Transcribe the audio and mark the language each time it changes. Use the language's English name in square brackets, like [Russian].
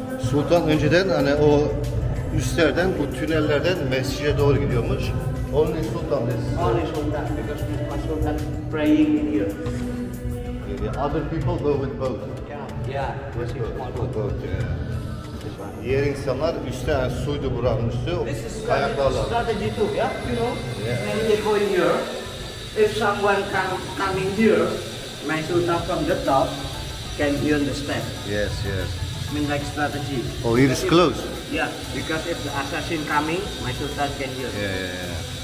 [Turkish] Sultan önceden hani o üstlerden, bu tünellerden mescide doğru gidiyormuş. [English] Only Sultan is. Only sultan because my sultan praying in here. Yeah, other people go with boat. Yeah, using small boat. Boat, yeah. This one. [Turkish] Diğer insanlar üstte, yani suydu buranın üstü, [English] This is [Turkish] kayaklarla. [English] strategy too, yeah. You know, Yeah. when they go in here, if someone coming here, my sultan from the top can be on the step. Yes. I mean like strategy. Oh, here is close. Yeah, because if the assassin coming, my sultan can hear. Yeah.